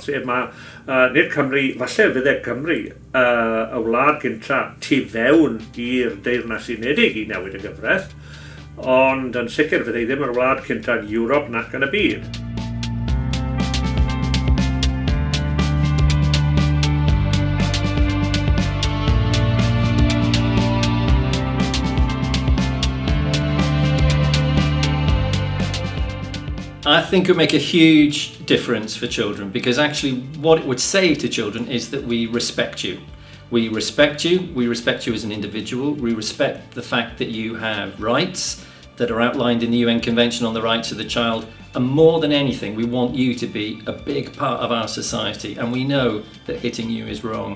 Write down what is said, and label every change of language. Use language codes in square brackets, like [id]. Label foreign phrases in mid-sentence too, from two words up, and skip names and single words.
[cy] Sef mae nid Cymru, falle fydde Cymru y wlad gynta tu fewn i'r Deyrnas Unedig I newid y gyfraith, ond yn sicr fydde ddim yr wlad cynta yn Ewrop nac yn y byd. [en] I think it would make a huge difference for children, because actually what it would say to children is that we respect you. We respect you as an individual, we respect the fact that you have rights that are outlined in the UN Convention on the Rights of the Child, and more than anything we want you to be a big part of our society, and we know that hitting you is wrong.